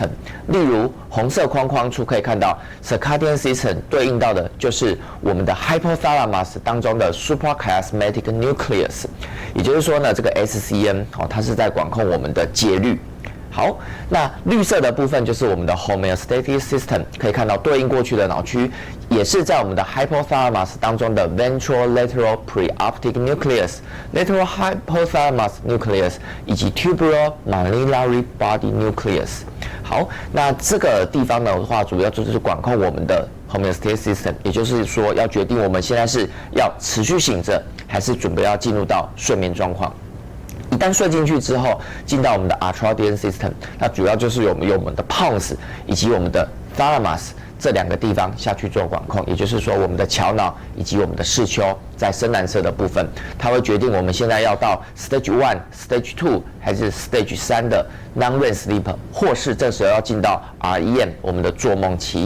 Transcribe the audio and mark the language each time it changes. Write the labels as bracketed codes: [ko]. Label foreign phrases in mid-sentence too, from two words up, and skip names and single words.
[zh] 例如红色框框处可以看到 [en] circadian system [zh] 对应到的就是我们的 hypothalamus 当中的 [en] suprachiasmatic nucleus， [zh] 也就是说呢，这个 SCN 它是在管控我们的节律。好，那绿色的部分就是我们的 [en] homeostatic system， [zh] 可以看到对应过去的脑区也是在我们的 hypothalamus 当中的 [en] ventrolateral preoptic nucleus、 lateral hypothalamus nucleus [zh] 以及 [en] tubular mammillary body nucleus。 [zh] 好，那这个地方的话，主要就是管控我们的 [en] homeostatic system， [zh] 也就是说要决定我们现在是要持续醒着，还是准备要进入到睡眠状况。一旦睡进去之后，进到我们的 [en] ultradian system， [zh] 那主要就是有我们的 pons 以及我们的 thalamus 这2个地方下去做管控，也就是说我们的桥脑以及我们的视丘在深蓝色的部分，它会决定我们现在要到 stage 1、stage 2 还是 stage 3的 [en] non-REM sleep， [zh] 或是这时候要进到 REM 我们的做梦期。